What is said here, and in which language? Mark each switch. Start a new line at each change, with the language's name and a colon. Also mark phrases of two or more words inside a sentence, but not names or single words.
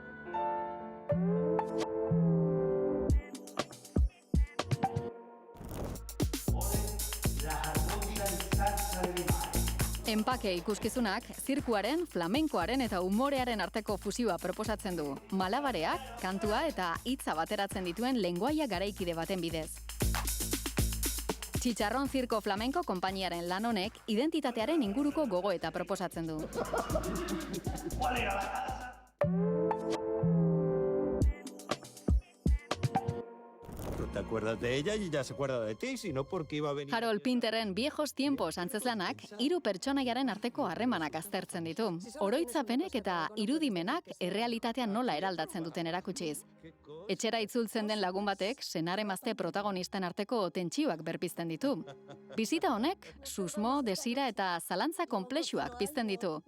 Basque: Enpake ikuskizunak, zirkuaren, flamenkoaren eta umorearen arteko fusioa proposatzen du. Malabareak, kantua eta hitza bateratzen dituen lengoaia garaikide baten bidez. Txitxarron Zirko Flamenko konpainiaren lan honek identitatearen inguruko gogoeta proposatzen du.
Spanish: Te acuerdas de ella y ya se acuerda de ti, sino porque iba a venir...
Basque: Harold Pinterren Viejos Tiempos antzezlanak hiru pertsonaiaren arteko harremanak aztertzen ditu. Oroitzapenek eta irudimenak errealitatean nola eraldatzen duten erakutsiz. Etxera itzultzen den lagun batek senar-emazte protagonisten arteko tentsioak berpizten ditu. Bizita honek susmo, desira eta zalantza konplexuak pizten ditu.